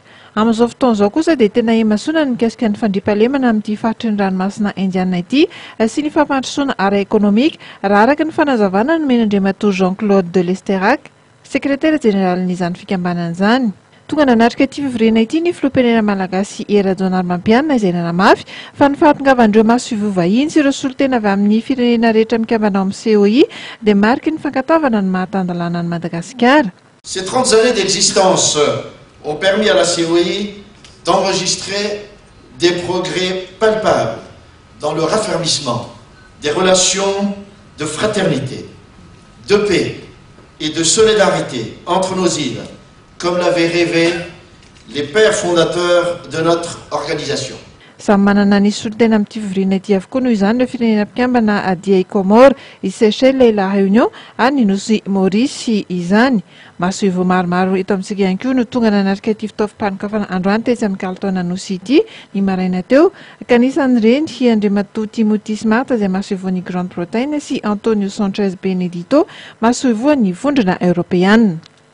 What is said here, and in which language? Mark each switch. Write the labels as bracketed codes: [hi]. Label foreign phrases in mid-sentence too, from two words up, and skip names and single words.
[mg] Amin'izao fotoana izao kosa dia tena emasoana ny mikasika ny fandriampahalemana amin'ity faritry ny ranomasina indiana ity sy ny fampandrosoana ara ekonomika raha araka ny fanazavana no men'Andriamatoa Jean-Claude de Lesterac, sekretera jeneralin'izany fikambanana izany. Tonga nanatrika ity fivoriana ity ny filoham-pirenena malagasy Era Mampianina izay nanamafy fa ny fahatongavandreo maso fivovahiny sy ireo solotena avy amin'ny firenena rehetra mikambana amin'ny COI dia mariky ny fankatavana ny mahatandalana ny Madagasikara. [fr] Ces 30 années d'existence ont permis à la COI d'enregistrer des progrès palpables dans le raffermissement des relations de fraternité, de paix et de solidarité entre nos îles, comme l'avaient rêvé les pères fondateurs de notre organisation. [mg] Samy manana ny solotena amin'ity fivoriana ity avokoa noho izany ireo firenena mpikambana dia i Comore, i Seychelles, la Réunion, any nosy Maurice izany. Mahasoa maromaro eto amintsika ihany koa no tonga nanatrika ity fitaovam-panokafana androany tetsy amin'ny kalitaona nosy ity ny maraina teo ka anisan'ireny Andriamatoa Timothy Smart izay mahasoa ny Grande-Bretagne sy Antonio Sanchez Benedito mahasoa ny vondrona Europeanina.